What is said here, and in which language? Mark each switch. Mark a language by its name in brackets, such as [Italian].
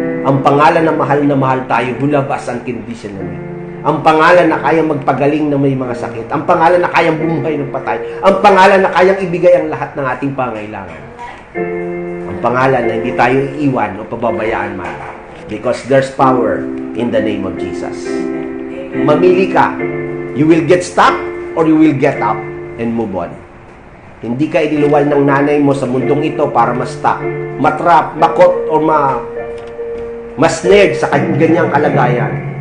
[Filipino] Ang pangalan na mahal tayo hulabas unconditionally. Ang pangalan na kayang magpagaling na may mga sakit. Ang pangalan na kayang bumuhay ng patay. Ang pangalan na kayang ibigay ang lahat ng ating pangailangan. Ang pangalan na hindi tayo iiwan o pababayaan man. [English] Because there's power in the name of Jesus. [Filipino] Mamili ka. [English] You will get stuck or you will get up and move on. [Filipino] Hindi ka iniluwal ng nanay mo sa mundong ito para ma-stuck, matrap, makot, o ma-snared sa ganyang kalagayan.